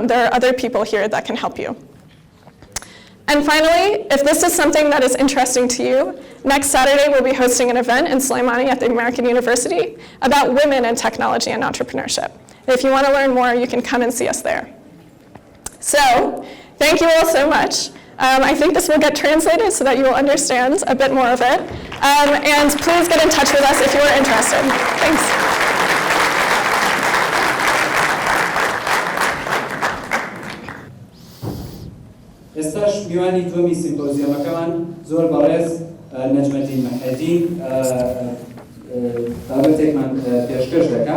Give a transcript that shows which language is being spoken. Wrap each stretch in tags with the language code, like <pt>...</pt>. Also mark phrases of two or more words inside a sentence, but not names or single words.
<en>There are other people here that can help you. And finally, if this is something that is interesting to you, next Saturday we'll be hosting an event in Slimani at the American University about women in technology and entrepreneurship. If you want to learn more, you can come and see us there. So, thank you all so much. I think this will get translated so that you will understand a bit more of it. And please get in touch with us if you are interested. Thanks.</en> <ckb>ئێستاش میوانی دووەمی سیمپۆزیەمەکەمان زۆر بەڕێز نەجمەدین مەحەدین بابەتێکمان پێشکەش دەکات.</ckb>